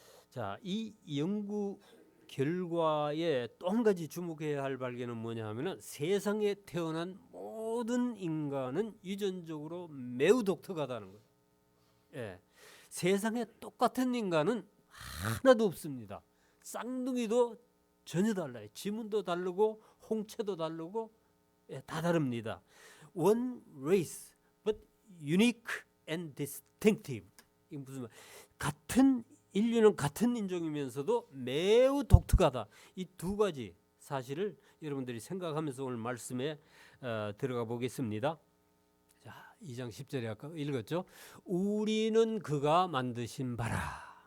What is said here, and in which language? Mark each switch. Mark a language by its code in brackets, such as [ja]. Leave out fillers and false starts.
[ko] 자, 이 연구 결과에 또 한 가지 주목해야 할 발견은 뭐냐 하면은 세상에 태어난 모든 인간은 유전적으로 매우 독특하다는 거예요. 예. 세상에 똑같은 인간은 하나도 없습니다. 쌍둥이도 전혀 달라요. 지문도 다르고 홍채도 다르고, 예, 다 다릅니다. [en] One race, but unique and distinctive. [ko] 이게 무슨 말? 인류는 같은 인종이면서도 매우 독특하다. 이 두 가지 사실을 여러분들이 생각하면서 오늘 말씀에 들어가 보겠습니다. 자, 2장 10절에 아까 읽었죠. 우리는 그가 만드신 바라.